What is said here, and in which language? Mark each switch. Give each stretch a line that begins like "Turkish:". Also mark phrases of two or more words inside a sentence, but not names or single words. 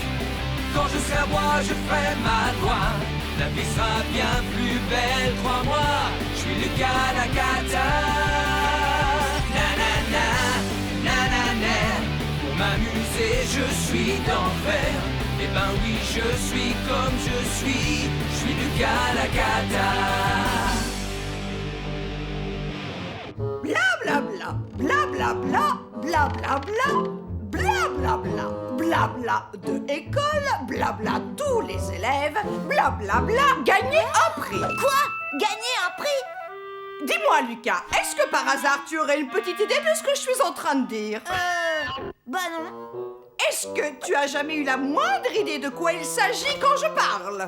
French: Quand je serai à moi, je ferai ma loi. La vie sera bien plus belle, crois-moi. Je suis Lucas Lacata. Nanana, nanana. Pour m'amuser, je suis d'enfer. Eh ben oui, je suis comme je suis Lucas Lacata. Bla bla bla, bla bla bla, bla bla bla, bla bla bla, bla bla de école, bla bla tous les élèves, bla bla bla, gagner un prix. Quoi? Gagner un prix? Dis-moi Lucas, est-ce que par hasard tu aurais une petite idée de ce que je suis en train de dire? Bah non. Est-ce que tu as jamais eu la moindre idée de quoi il s'agit quand je parle?